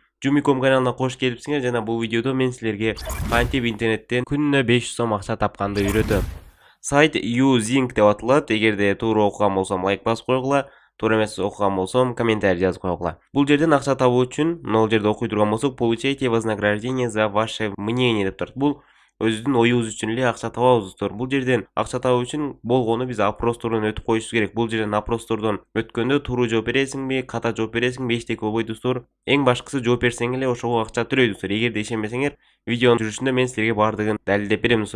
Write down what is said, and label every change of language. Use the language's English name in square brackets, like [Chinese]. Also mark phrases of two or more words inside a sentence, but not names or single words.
[Kyrgyz] Jumicom каналына кош келипсиңер жана бул видеодо мен силерге кантип интернеттен күнүнө 500 сом акча тапканды үйрөтөм. Сайт Using деп аталат. Эгерде туура окуган болсом лайк басып койгула. Туура эмес окуган болсом комментарий жазып койгула. Бул жерден акча табуу үчүн могул жерде окуй турган болсок, [Russian] получайте вознаграждение за ваше мнение [Kyrgyz] деп турат. Бул өзүбүздүн оюбуз үчүн эле акча табабыз. Бул жерден акча табуу үчүн болгону биз опростордон өтүп коюшубуз керек. Бул жерден опростордон өткөндө туура жооп бересиңби, ката жооп бересиңби, эчтеке болбойт достор. Эң башкысы жооп берсең эле ошого акча төлөйт достор. Эгерде ишенбесеңер, видеонун жүрүшүндө мен силерге бардыгын далилдеп берем достор.